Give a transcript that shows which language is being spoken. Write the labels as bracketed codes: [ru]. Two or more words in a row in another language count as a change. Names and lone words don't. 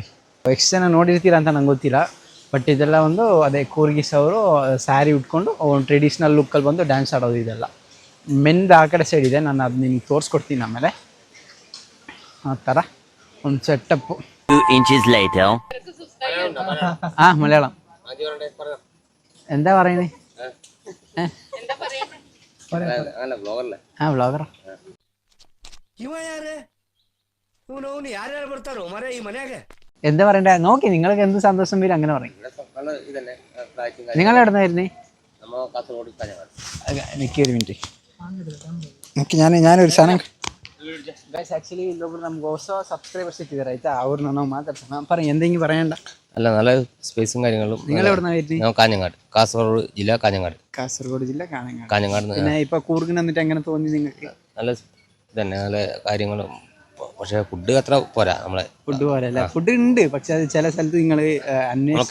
[kn] ಎಷ್ಟು ಜನ ನೋಡಿರ್ತೀರ ಅಂತ ನಂಗೆ ಗೊತ್ತಿಲ್ಲ, ಬಟ್ ಇದೆಲ್ಲ ಒಂದು ಅದೇ ಕೂರ್ಗಿಸ್ ಅವರು ಸ್ಯಾರಿ ಉಟ್ಕೊಂಡು ಒಂದು ಟ್ರೆಡಿಷ್ನಲ್ ಲುಕ್ಕಲ್ಲಿ ಬಂದು ಡ್ಯಾನ್ಸ್ ಆಡೋದು. ಇದೆಲ್ಲ ಮೆಂದು ಆ ಕಡೆ ಸೈಡ್ ಇದೆ, ನಾನು ಅದು ನಿಮ್ಗೆ ತೋರಿಸ್ಕೊಡ್ತೀನಿ ಆಮೇಲೆ. ಆ ಥರ ಒಂದು ಸೆಟಪ್ಪು. [en] 2 inches later. [ml] മലയാളം എന്താ പറയുന്നേ? വ്ളോഗർ. എന്താ പറയണ്ടേ നോക്കി, നിങ്ങൾക്ക് എന്ത് സന്തോഷം വരും അങ്ങനെ പറയും. നിങ്ങൾ എവിടുന്നായിരുന്നേ? നിൽക്കി ഒരു മിനിറ്റ്, ഞാനൊരു സാധനം. [kn] ಗೈಸ್ ಆ್ಯಕ್ಚುಲಿ ಇಲ್ಲೊಬ್ರು ನಮ್ಗೆ ಹೊಸ ಸಬ್ಸ್ಕ್ರೈಬರ್ಸ್ ಸಿಕ್ಕಿದ್ದಾರೆ ಆಯ್ತಾ, ಅವ್ರನ್ನ ನಾವು ಮಾತಾಡ್ಸೋಣ. [ml] എന്തെങ്കിലും പറയണ്ട. അല്ല നല്ല സ്പേസും കാര്യങ്ങളും. നിങ്ങൾ എവിടെ വരുന്നത്? കാഞ്ഞങ്ങാട്, കാസർഗോഡ് ജില്ല കാഞ്ഞങ്ങാട്. കാസർഗോഡ് ജില്ല കാഞ്ഞങ്ങാട്. പിന്നെ ഇപ്പൊ കൂർഗിന് വന്നിട്ട് എങ്ങനെ തോന്നി നിങ്ങൾക്ക്? നല്ല തന്നെ, നല്ല കാര്യങ്ങളും. പക്ഷെ ഫുഡ് അത്ര പോരാ, നമ്മളെ ഫുഡ് പോരല്ലേ? ഫുഡ് ഉണ്ട്, പക്ഷെ അത് ചില സ്ഥലത്ത് നിങ്ങൾ അന്വേഷിച്ച്